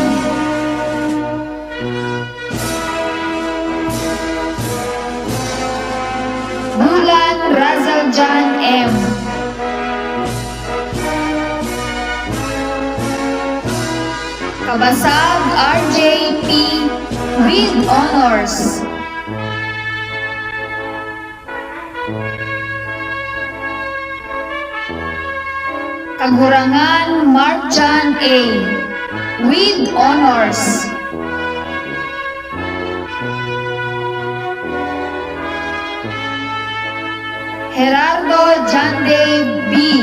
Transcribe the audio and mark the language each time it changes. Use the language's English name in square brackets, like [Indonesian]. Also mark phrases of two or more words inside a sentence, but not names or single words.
[English] Bulan Razal John M. Kabasag RJP with honors. Kagurangan Mark John A. with honors. Gerardo John Dave B.